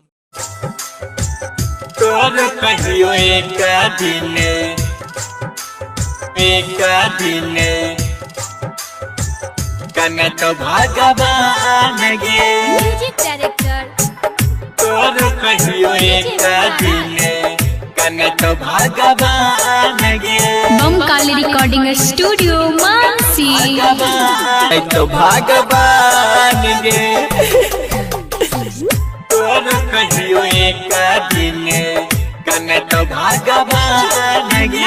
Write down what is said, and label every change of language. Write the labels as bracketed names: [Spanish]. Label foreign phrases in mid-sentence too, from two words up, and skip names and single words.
[Magahi] तोर कहियो एक दिन कने तो भगवान गे [English] music director [Magahi] तोर कहियो एक दिन कने तो भगवान गे [English] बमकाली recording studio मानसी [Magahi] तो भगवान गे तोर कहियो एक दिन कने तो भगवान गे